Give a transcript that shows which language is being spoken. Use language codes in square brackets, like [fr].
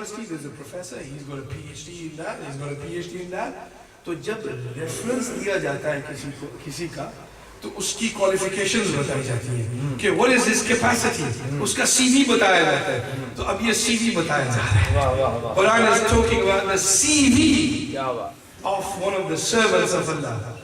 [en] there's a professor, he's got a PhD in that, he's got a PhD in that. [ur] تو جب reference دیا جاتا ہے کسی کا تو اس کی qualifications بتائی جاتی ہیں کہ [en] what is his capacity, [ur] اس کا CV بتایا جاتا ہے. تو اب یہ CV بتایا جا رہا ہے. [en] Quran is talking about the CV of one of the servants of Allah.